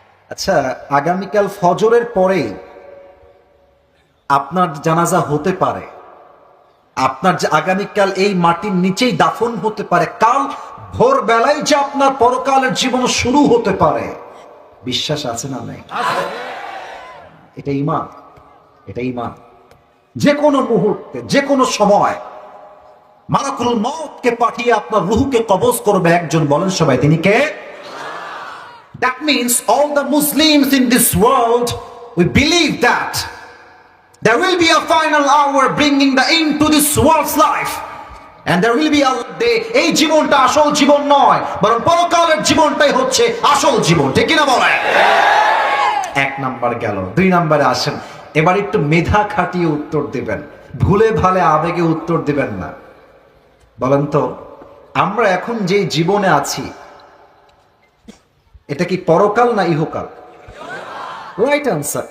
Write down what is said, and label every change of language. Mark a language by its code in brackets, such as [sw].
[bn] আচ্ছা, আগামীকাল ফজরের পরে আপনার জানাজা হতে পারে, আপনার যে আগামীকাল এই মাটির নিচেই দাফন হতে পারে, কাল ভোরবেলায় যে আপনার পরকালের জীবন শুরু হতে পারে। বিশ্বাস আছে না? নাই? এটা ঈমান, এটা ঈমান। যে কোনো মুহূর্তে, যে কোনো সময় মালাকুল মউতকে পাঠিয়ে আপনার রূহকে কবজ করবে একজন। বলেন সবাই, তিনি কে? [en] That means all the Muslims in this world, we believe that there will be a final hour bringing the end to this world's life, and there will be a day. [bn] এই জীবনটা আসল জীবন নয়, বরং পরকালের জীবনটাই হচ্ছে আসল জীবন। ঠিক কিনা বলেন? 1 নাম্বার গেল। 2 নাম্বারে আসেন। এবার একটু মেধা খাটিয়ে উত্তর দিবেন, ভুলে ভালে আবেগে উত্তর দিবেন না। বলেন তো, আমরা এখন যে জীবনে আছি, এটা কি পরকাল না ইহকাল? [en] Right answer.